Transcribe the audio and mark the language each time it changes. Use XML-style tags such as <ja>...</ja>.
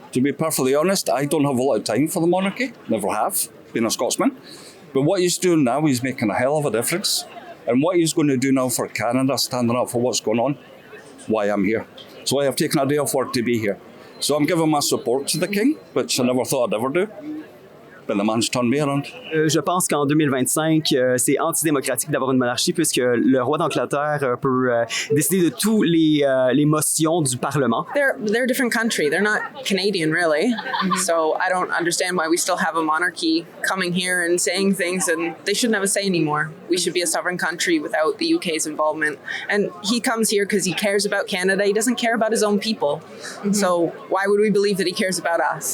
<en>To be perfectly honest, I don't have a lot of time for the monarchy. Never have, being a Scotsman. But what he's doing now, he's making a hell of a difference. And what he's going to do now for Canada, standing up for what's going on, why I'm here. So I have taken a day off work to be here. So I'm giving my support to the King, which I never thought I'd ever do.</en> <fr>Je pense qu'en 2025, c'est antidémocratique d'avoir une monarchie puisque le roi d'Angleterre peut décider de tous les motions du Parlement.</fr> <en>They're a different country. They're not Canadian, really. Mm-hmm. So I don't understand why we still have a monarchy coming here and saying things, and they shouldn't have a say anymore. We should be a sovereign country without the UK's involvement. And he comes here because he cares about Canada. He doesn't care about his own people. Mm-hmm. So why would we believe that he cares about us?</en>